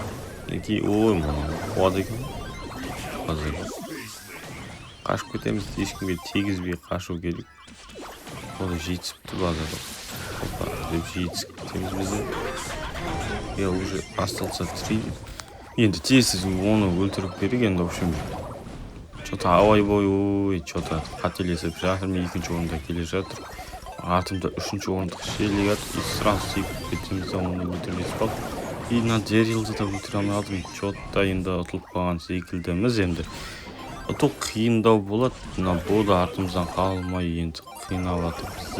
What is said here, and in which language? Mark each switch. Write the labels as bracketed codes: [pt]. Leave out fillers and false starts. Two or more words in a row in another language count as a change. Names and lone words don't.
[kk] Мінекей, мынау қуады екен. Қазір қашып кетеміз, ешкімге тегізбей қашу керек. Оны жетісіпті базарда. Опа, деп жетісіп кетеміз бізде. [ru] Я уже остался [kk] 3. Енді тез оны өлтіріп керек енді, [ru] в общем. Что-то ой, что-то [kk] қателесіп жатырмын, екінші орында келе жатыр. Артымда үшінші орындық шелек жатыр. [ru] И сразу [kk] секіп кетеміз, оны өлтірмес қалып. И мына Дэрилді да өлтіре алмай қалдым. Что-то енді ұтылып қалған секілдіміз енді. Ұтыл қиындау болады. Мына бода артымыздан қалмай енді қиынап жатыр бізді.